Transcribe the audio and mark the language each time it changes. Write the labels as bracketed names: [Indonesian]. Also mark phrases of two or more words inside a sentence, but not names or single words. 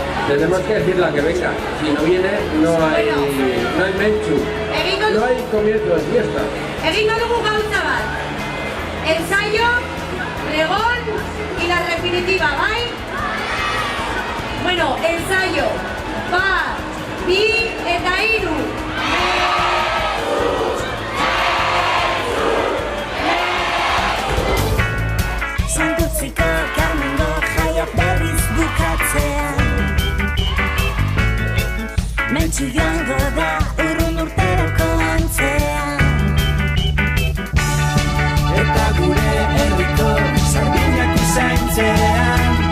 [Spanish] Tenemos que decirle que venga. Si no viene, no hay menchu. No hay comienzo de fiesta. [Basque] Egingo dugu gauza bat. [Spanish] Ensayo, pregón y la definitiva, [Basque] bai? [Spanish] Bueno, ensayo. [Basque] Bat, bi eta hiru. Santutziko Carmengo jaiak berriz bukatzean Mentxu joango da urrun urteroko antzean Eta gure herriko sardinak usaintzean